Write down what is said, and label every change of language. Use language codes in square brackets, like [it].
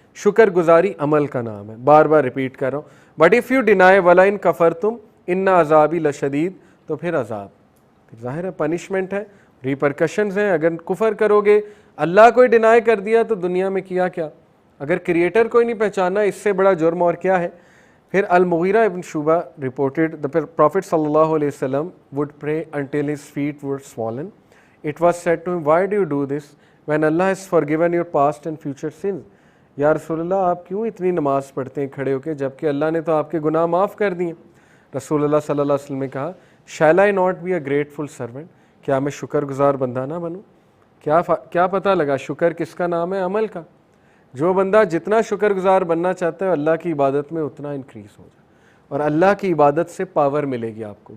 [ur] شکر گزاری عمل کا نام ہے. بار بار ریپیٹ کر رہا ہوں. [en] but if you deny [ar] وَلَئِن كَفَرْتُمْ إِنَّ عَذَابِي لَشَدِيدٌ, [ur] تو پھر عذاب, ظاہر ہے پنشمنٹ ہے, ریپرکشنز ہیں. اگر کفر کرو گے, اللہ کو ہی ڈینائی کر دیا تو دنیا میں کیا کیا, اگر کریٹر کو ہی نہیں پہچانا, اس سے بڑا جرم اور کیا ہے. [en] پھر المغیرہ ابن شعبہ reported the Prophet sallallahu alayhi wasallam would pray until his feet were swollen. It was said to him, why do you do this when Allah has forgiven your past and future sins? [ur] یا رسول اللہ آپ کیوں اتنی نماز پڑھتے ہیں کھڑے ہو کے جبکہ اللہ نے تو آپ کے گناہ معاف کر دیے. رسول اللہ صلی اللہ علیہ وسلم نے کہا, [en] shall I not be a grateful servant, [ur] کیا میں شکر گزار بندہ نہ بنوں؟ کیا پتہ لگا شکر کس کا نام ہے؟ عمل کا. جو بندہ جتنا شکر گزار بننا چاہتا ہے اللہ کی عبادت میں اتنا انکریز ہو جائے, اور اللہ کی عبادت سے پاور ملے گی آپ کو.